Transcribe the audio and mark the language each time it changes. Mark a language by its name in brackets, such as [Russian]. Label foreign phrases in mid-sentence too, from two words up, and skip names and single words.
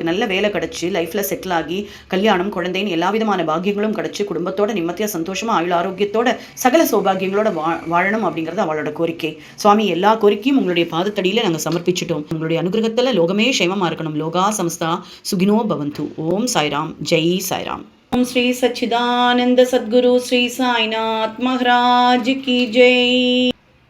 [Tamil] நல்ல வேலை கிடச்சி லைஃப்பில் செட்டில் ஆகி கல்யாணம் குழந்தைன்னு எல்லா விதமான பாக்கியங்களும் கிடச்சி குடும்பத்தோட நிம்மதியாக சந்தோஷமாக ஆயுள் ஆரோக்கியத்தோட சகல சௌபாகியங்களோட வாழணும் அப்படிங்கிறது அவளோட கோரிக்கை. சுவாமி எல்லா கோரிக்கையும் உங்களுடைய பாதத்தடியில் நாங்கள் சமர்ப்பிச்சிட்டோம். உங்களுடைய அனுகிரகத்தில் லோகமே க்ஷேமமாக இருக்கணும். [Sanskrit] लोकाः समस्ताः सुखिनो भवन्तु. ஓம் சாய்ராம். ஜெய் சாய்ராம். [Hindi] ओम श्री सच्चिदानंद सद्गुरु श्री साईनाथ महाराज की जय।